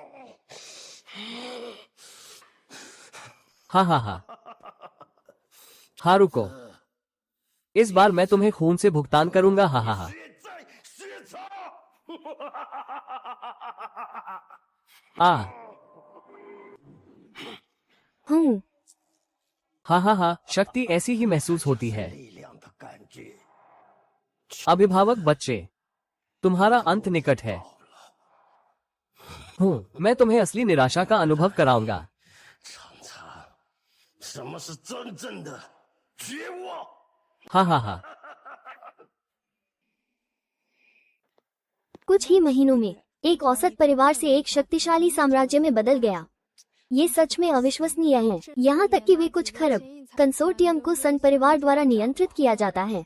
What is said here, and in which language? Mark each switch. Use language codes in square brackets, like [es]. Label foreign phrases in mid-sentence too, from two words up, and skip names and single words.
[hi] हाँ हाँ हाँ। हारुको, इस बार मैं तुम्हें खून से भुगतान करूंगा। हा हा हा। [zh] 血在血槽。 [hi] आ हूँ। हा हा हा। शक्ति ऐसी ही महसूस होती है। [zh] 力量的感觉。 [hi] अभिभावक बच्चे, तुम्हारा अंत निकट है। हूँ, मैं तुम्हें असली निराशा का अनुभव कराऊंगा। [zh] 尝尝什么是真正的绝望。 [hi] हा हा हा। कुछ ही महीनों में एक औसत परिवार से एक शक्तिशाली साम्राज्य में बदल गया। ये सच में अविश्वसनीय है। यहाँ तक कि वे कुछ खरब कंसोर्टियम को सन परिवार द्वारा नियंत्रित किया जाता है।